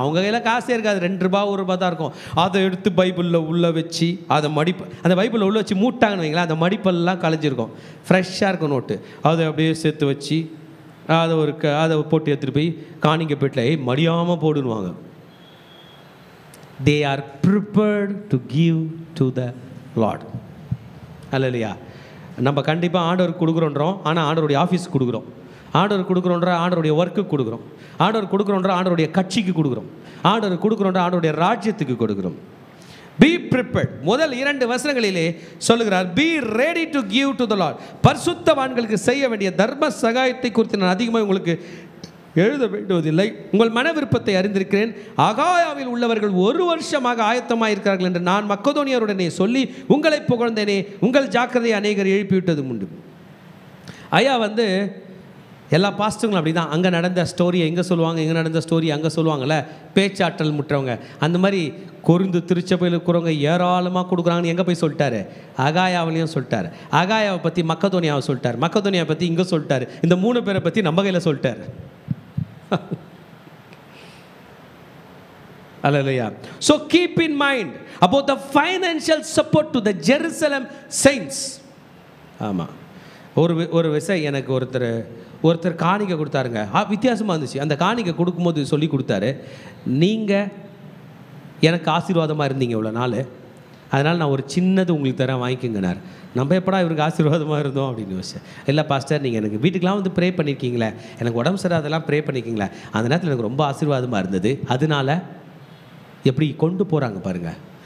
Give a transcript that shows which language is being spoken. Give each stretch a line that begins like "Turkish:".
Tamil: அவங்க கையில் காசே இருக்காது, 2 ரூபா 1 ரூபா தான் இருக்கும். அதை எடுத்து பைபிளில் உள்ளே வச்சு அதை மடிப்பு, அந்த பைபிளில் உள்ளே வச்சு மூட்டாங்கன்னு வைங்களேன், அந்த மடிப்பெல்லாம் கலைஞ்சிருக்கும், ஃப்ரெஷ்ஷாக இருக்கும் நோட்டு. அதை அப்படியே சேர்த்து வச்சு அதை போட்டு எடுத்துகிட்டு போய் காணிக்க பெட்டில் மடியாமல் போடுவாங்க.
English: They are prepared to give to the Lord.
Tamil: அல்லையா? நம்ம கண்டிப்பாக ஆண்டவருக்கு கொடுக்குறோன்றோம், ஆனால் ஆண்டவருடைய ஆஃபீஸுக்கு கொடுக்குறோம். ஆண்டவர் கொடுக்குறோன்ற ஆண்டவருடைய ஒர்க்குக்கு கொடுக்குறோம். ஆண்டவர் கொடுக்குறோன்ற ஆண்டவருடைய கட்சிக்கு கொடுக்குறோம். ஆண்டவர் கொடுக்குறோன்ற ஆண்டவருடைய ராஜ்யத்துக்கு கொடுக்குறோம்.
English: Be prepared.
Tamil: முதல் 2 வசனங்களிலே சொல்லுகிறார்,
English: be ready to give to the Lord.
Tamil: பரிசுத்தவான்களுக்கு செய்ய வேண்டிய தர்ம சகாயத்தை குறித்து நான் அதிகமாக உங்களுக்கு எழுத வேண்டுவதில்லை, உங்கள் மன விருப்பத்தை அறிந்திருக்கிறேன். அகாயாவில் உள்ளவர்கள் 1 வருஷமாக ஆயத்தமாக இருக்கிறார்கள் என்று நான் மக்கதோனியருடனே சொல்லி உங்களை புகழ்ந்தேனே. உங்கள் ஜாக்கிரதையை அநேகர் எழுப்பிவிட்டது உண்டு. ஐயா எல்லா பாஸ்டர்களும் அப்படி தான், அங்கே நடந்த ஸ்டோரியை இங்கே சொல்லுவாங்க, இங்கே நடந்த ஸ்டோரி அங்கே சொல்லுவாங்கள்ல, பேச்சாற்றல் முற்றவங்க. அந்த மாதிரி கொரிந்து திருச்சபையில் இருக்கிறவங்க ஏராளமாக கொடுக்குறாங்கன்னு எங்கே போய் சொல்லிட்டாரு? அகாயாவிலையும் சொல்லிட்டார். அகாயாவை பற்றி மக்கதோனியாவை சொல்லிட்டார், மக்கதோனியாவை பற்றி இங்கே சொல்லிட்டார், இந்த 3 பேரை பற்றி நம்ம கையில் சொல்லிட்டார்.
English: Hallelujah. So keep in mind about the financial support to the Jerusalem saints.
Tamil: ஆமாம், ஒரு விஷயம் எனக்கு ஒருத்தர் காணிக்கை கொடுத்தாருங்க, வித்தியாசமாக இருந்துச்சு. அந்த காணிக்கை கொடுக்கும்போது சொல்லி கொடுத்தாரு, நீங்கள் எனக்கு ஆசீர்வாதமாக இருந்தீங்க இவ்வளோ நாள், அதனால் நான் ஒரு சின்னது உங்களுக்கு தரேன், வாங்கிக்கோங்கனார். நம்ம எப்படா இவருக்கு ஆசீர்வாதமாக இருந்தோம் அப்படின்னு யோசிச்சேன். இல்லை பாஸ்டர், நீங்கள் எனக்கு வீட்டுக்கெலாம் ப்ரே பண்ணியிருக்கீங்களே, எனக்கு உடம்பு சரியாதெல்லாம் ப்ரே பண்ணியிருக்கீங்களே, அந்த நேரத்தில் எனக்கு ரொம்ப ஆசீர்வாதமாக இருந்தது, அதனால எப்படி கொண்டு போகிறாங்க பாருங்கள்.